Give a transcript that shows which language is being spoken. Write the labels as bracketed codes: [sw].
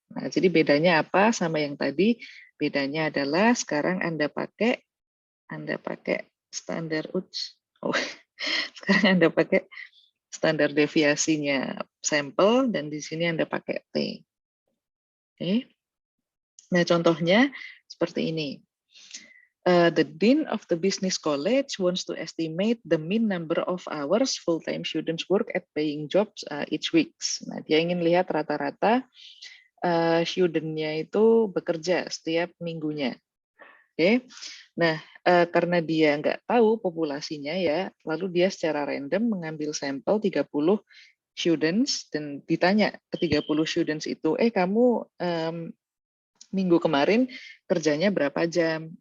[id] Nah, jadi bedanya apa sama yang tadi? Bedanya adalah sekarang Anda pakai standar sekarang Anda pakai standar deviasinya sampel dan di sini Anda pakai T. Oke. Nah, contohnya seperti ini. [en] The Dean of the Business College wants to estimate the mean number of hours full-time students work at paying jobs each week. [id] Nah, dia ingin lihat rata-rata student-nya itu bekerja setiap minggunya. Oke. Nah, karena dia nggak tahu populasinya ya, lalu dia secara random mengambil sampel 30 students dan ditanya ke 30 students itu, kamu minggu kemarin kerjanya berapa jam?